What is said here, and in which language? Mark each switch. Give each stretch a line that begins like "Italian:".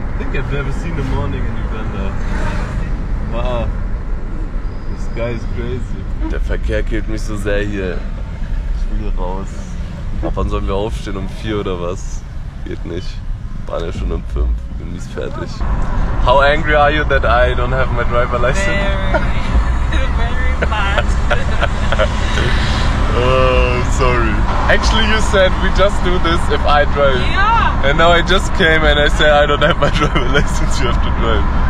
English: I've never seen the morning in Uganda. Wow. This guy is crazy.
German: Der Verkehr killt mich so sehr hier. Ich will raus. Ab wann sollen wir aufstehen? Um 4 oder was? Geht nicht. Waren ja schon um 5. Bin mies fertig.
English: How angry are you that I don't have my driver license? Very bad. Oh, sorry. Actually, you said we just do this if I drive. Yeah. And now I just came and I say I don't have my driver license, you have to drive.